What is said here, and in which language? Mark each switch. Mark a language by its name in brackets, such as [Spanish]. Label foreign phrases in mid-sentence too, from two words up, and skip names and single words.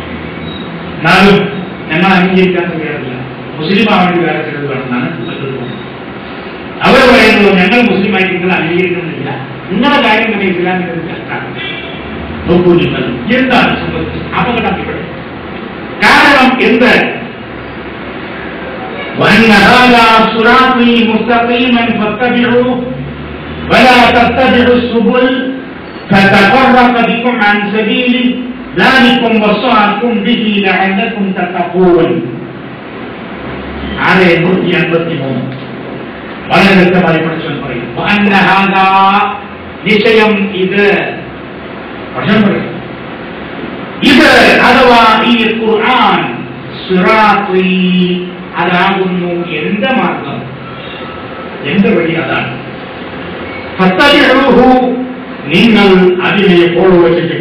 [Malayalam] എന്നാലും ഞങ്ങൾ അംഗീകരിക്കാൻ തയ്യാറില്ല, മുസ്ലിം ആവേണ്ടി വേറെ ചിലത് വേണമെന്നാണ് അവർ പറയുന്നത്. ഞങ്ങൾ മുസ്ലിമായി നിങ്ങൾ അംഗീകരിക്കുന്നില്ല, നിങ്ങളുടെ കാര്യം തന്നെ ഇസ്ലാമിന്റെ കഷ്ടാണ്. നോക്കൂ നിങ്ങൾ എന്താണ് സംഭവിച്ചത്? അപകടം ഇവിടെ. കാരണം എന്ത്? [Arabic] وأن هذا صراطي مستقيما فاتبعوه ولا تتبعوا السبل فتفرق بكم عن سبيله ذلكم وصاكم به لعلكم تتقون. [Malayalam] 6:153 വളരെ വ്യക്തമായി പഠിച്ചു പറയും. [Arabic] وأن هذا [Malayalam] നിശ്ചയം ഇത്, പഠനം പറയും, ഇത് അഥവാ ഈ ഖുർആൻ സിറാത്തി അതാകുന്നു എന്റെ മാർഗം, എന്റെ വഴി അതാണ്. ഫത്തബിഉഹു നിങ്ങൾ അതിനെ ഫോളോ ചെയ്യുക.